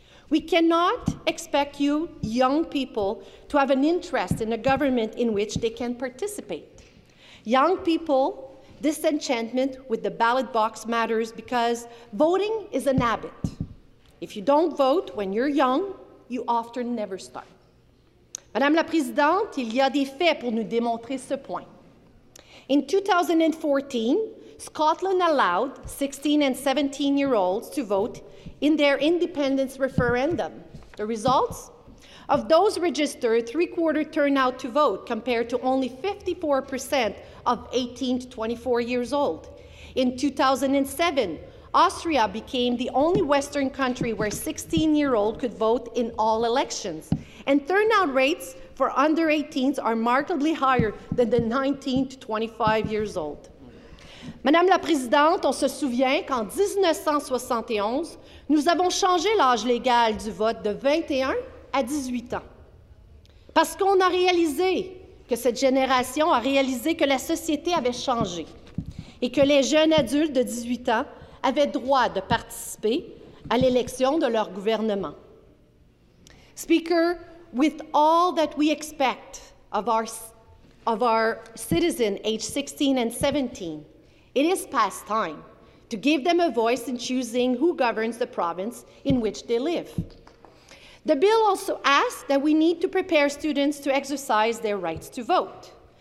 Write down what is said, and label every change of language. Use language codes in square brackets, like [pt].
[en] We cannot expect you, young people, to have an interest in a government in which they can participate. Young people, disenchantment with the ballot box matters because voting is an habit. If you don't vote when you're young, you often never start. [fr] Madame la Présidente, il y a des faits pour nous démontrer ce point. [en] In 2014, Scotland allowed 16 and 17-year-olds to vote in their independence referendum. The results? Of those registered, three-quarter turnout to vote compared to only 54% of 18 to 24 years old. In 2007, Austria became the only Western country where 16-year-olds could vote in all elections. And turnout rates for under 18s are markedly higher than the 19 to 25 years old. [fr] Madame la Présidente, on se souvient qu'en 1971, nous avons changé l'âge légal du vote de 21 à 18 ans. Parce qu'on a réalisé que cette génération a réalisé que la société avait changé et que les jeunes adultes de 18 ans avaient droit de participer à l'élection de leur gouvernement. [en] Speaker, with all that we expect of our citizens aged 16 and 17, it is past time to give them a voice in choosing who governs the province in which they live. The bill also asks that we need to prepare students to exercise their rights to vote.